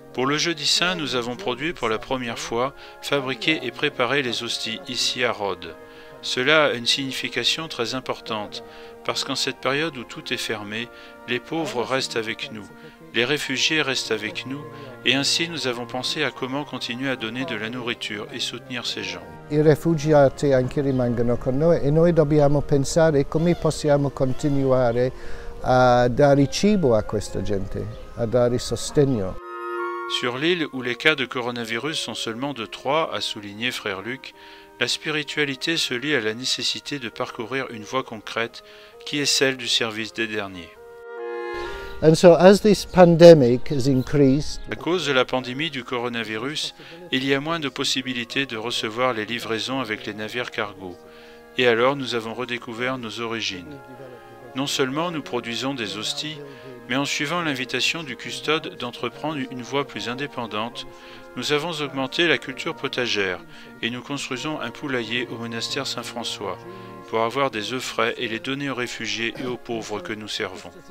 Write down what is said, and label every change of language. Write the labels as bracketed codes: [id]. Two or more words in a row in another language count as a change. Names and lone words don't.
[fr] Pour le Jeudi Saint, nous avons produit pour la première fois, fabriqué et préparé les hosties ici à Rhodes. Cela a une signification très importante, parce qu'en cette période où tout est fermé, les pauvres restent avec nous, les réfugiés restent avec nous, et ainsi nous avons pensé à comment continuer à donner de la nourriture et soutenir ces gens. [it] I rifugiati anche rimangono con noi e noi dobbiamo pensare come possiamo continuare a dare cibo a questa gente, a dare sostegno. [fr] Sur l'île où les cas de coronavirus sont seulement de 3, a souligné frère Luc, la spiritualité se lie à la nécessité de parcourir une voie concrète qui est celle du service des derniers. [en] And so as this pandemic has increased, [fr] à cause de la pandémie du coronavirus, il y a moins de possibilités de recevoir les livraisons avec les navires cargo. Et alors nous avons redécouvert nos origines. Non seulement nous produisons des hosties, mais en suivant l'invitation du custode d'entreprendre une voie plus indépendante, nous avons augmenté la culture potagère et nous construisons un poulailler au monastère Saint-François pour avoir des œufs frais et les donner aux réfugiés et aux pauvres que nous servons.